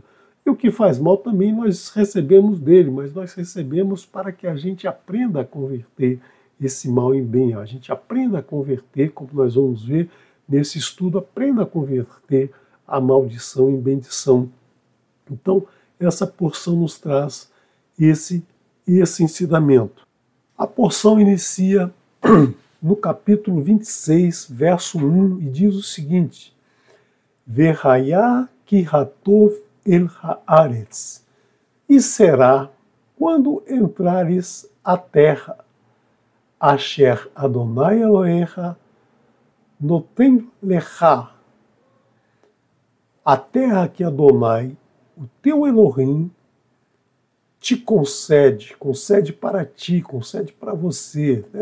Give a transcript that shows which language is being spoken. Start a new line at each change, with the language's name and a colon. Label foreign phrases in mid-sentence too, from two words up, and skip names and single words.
Portuguese: E o que faz mal também nós recebemos dele, mas nós recebemos para que a gente aprenda a converter esse mal em bem, a gente aprenda a converter, como nós vamos ver nesse estudo, aprenda a converter a maldição em bendição. Então, essa porção nos traz esse ensinamento. A porção inicia no capítulo 26, verso 1, e diz o seguinte:
Hebrew: והיה כי תבוא אל הארץ,
Portuguese: e será quando entrares a terra,
Hebrew: אשר אדוני אלוהיך נותן לך,
Portuguese: a terra que Adonai, o teu Elohim, te concede para ti, concede para você. Né?